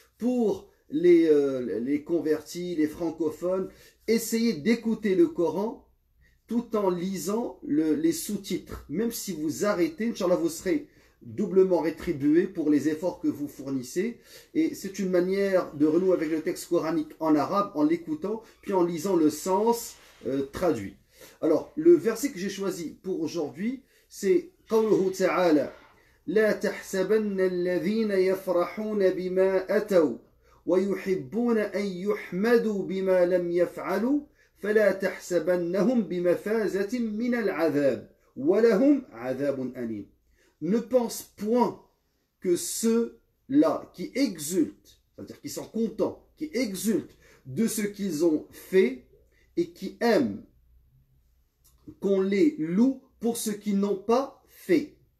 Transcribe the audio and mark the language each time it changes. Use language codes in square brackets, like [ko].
[fr] Pour les convertis, les francophones, essayez d'écouter le Coran tout en lisant les sous-titres. Même si vous arrêtez, Inch'Allah, vous serez doublement rétribué pour les efforts que vous fournissez. Et c'est une manière de renouer avec le texte coranique en arabe, en l'écoutant, puis en lisant le sens traduit. Alors, le verset que j'ai choisi pour aujourd'hui, c'est [ar] قوله تعالى لا تحسبن الذين يفرحون بما أتوا ويحبون أن يحمدوا بما لم يفعلوا فلا تحسبنهم بمفازة من العذاب ولهم عذاب أليم. [fr] Ne pense point que ceux-là qui exultent, c'est-à-dire qui sont contents, qui exultent de ce qu'ils ont fait et qui aiment qu'on les loue pour ce qu'ils n'ont pas fait.